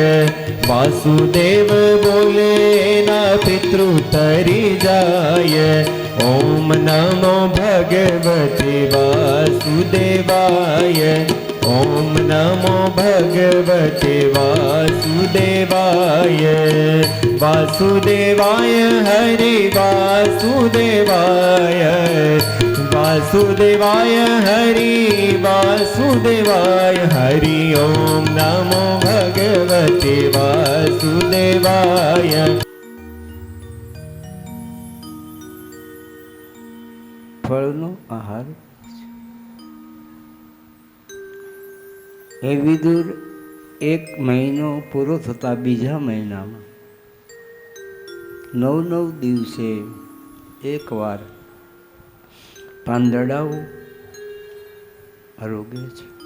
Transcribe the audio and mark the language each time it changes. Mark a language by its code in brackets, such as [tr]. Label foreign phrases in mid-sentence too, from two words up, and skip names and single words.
[mr] वासुदेव बोले ना पितृ तरी जाय. [sa] ओम नमो भगवते वासुदेवाय. ओम नमो भगवते वासुदेवाय. वासुदेवाय हरि वासुदेवाय. वासुदेवाय हरि वासुदेवाय हरि. ओम नमो भगवते वासुदेवाय. [gu] ફળનો આહાર. એ વિદુર 1 મહિનો પૂરો થતા બીજા મહિનામાં 9 દિવસે એકવાર પાંદડાઓ આરોગે છે.